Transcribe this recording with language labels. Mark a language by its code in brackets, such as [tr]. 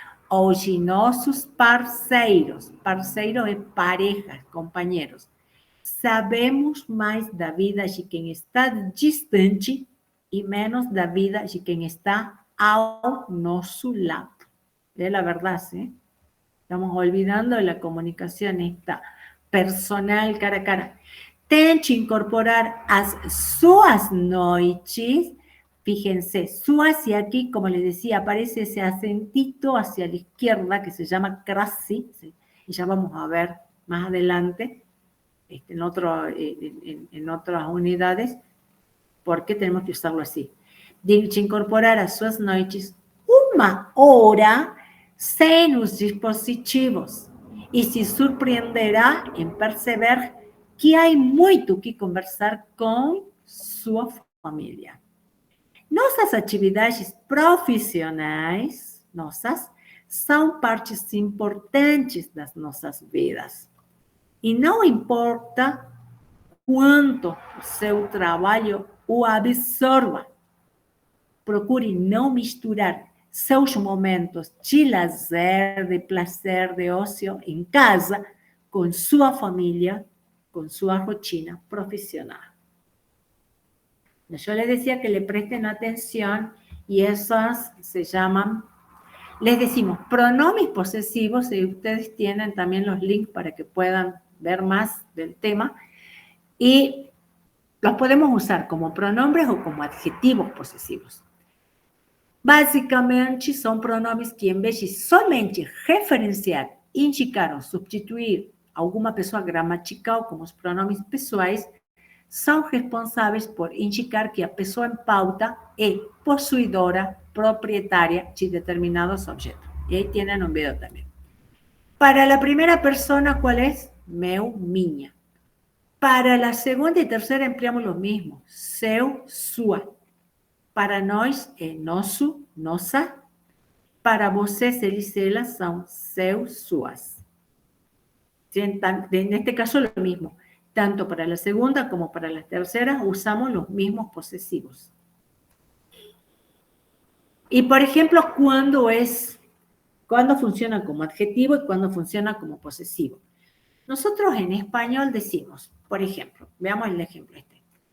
[pt] Ou de nossos parceiros. Parceiro é pareja, companheiros. Sabemos mais da vida de quem está distante e menos da vida de quem está ao nosso lado. É a verdade, ¿sí? [es] Estamos olvidando la comunicación esta personal cara a cara. [pt] Tente incorporar as suas noites. [es] Fíjense, suas y aquí, como les decía, aparece ese acentito hacia la izquierda que se llama crasi, ¿sí? Y ya vamos a ver más adelante en otras unidades por qué tenemos que usarlo así. [pt] De incorporar as suas noites 1 hora sem os dispositivos e se surpreenderá em perceber que há muito que conversar com sua família. Nossas atividades profissionais, são partes importantes das nossas vidas. E não importa quanto o seu trabalho o absorva. Procure não misturar seus momentos de lazer, de prazer, de ócio em casa, com sua família, com sua rotina profissional. [es] Yo les decía que le presten atención y esas se llaman, les decimos, pronombres posesivos, y ustedes tienen también los links para que puedan ver más del tema, y los podemos usar como pronombres o como adjetivos posesivos. [pt] Basicamente, são pronomes que, em vez de somente referenciar, indicar ou substituir alguma pessoa gramatical, como os pronomes pessoais, são responsáveis por indicar que a pessoa em pauta é possuidora, proprietária de determinados objetos. E aí tienen um video também. Para a primeira persona, qual é? Meu, minha. Para a segunda e terceira, empregamos o mesmo. Seu, sua. Para nós é nosso, nossa. Para vocês, eles e elas são seus, suas. Neste caso, [es] lo mismo. Tanto para la segunda como para la tercera usamos los mismos posesivos. Y, por ejemplo, ¿cuándo funciona como adjetivo y cuándo funciona como posesivo? Nosotros en español decimos, por ejemplo, veamos el ejemplo este.